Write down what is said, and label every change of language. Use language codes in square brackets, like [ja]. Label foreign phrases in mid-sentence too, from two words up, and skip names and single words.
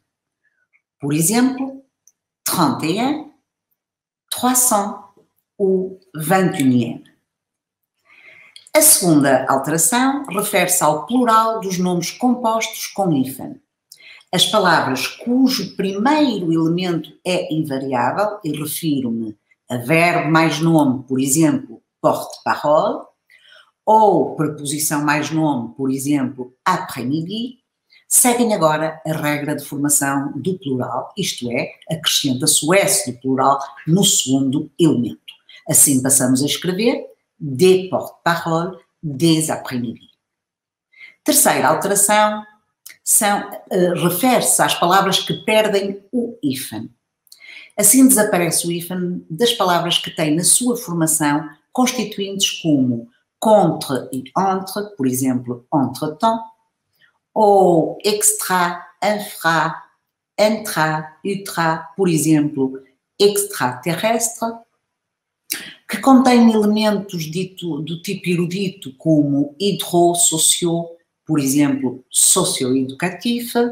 [pt] Por exemplo, 31, 300 ou 21e. A segunda alteração refere-se ao plural dos nomes compostos com hífen. As palavras cujo primeiro elemento é invariável, e refiro-me a verbo mais nome, por exemplo, porte-parole, ou preposição mais nome, por exemplo, après-midi, seguem agora a regra de formação do plural, isto é, acrescenta-se o S do plural no segundo elemento. Assim passamos a escrever [fr] des porte-parole, des après-midi. [pt] Terceira alteração refere-se às palavras que perdem o hífen. Assim desaparece o hífen das palavras que têm na sua formação constituintes como contre e entre, por exemplo, entre-temps, ou extra, infra, intra, ultra, por exemplo, extraterrestre, que contém elementos do tipo erudito como hidro-socio, por exemplo, socio-educativo.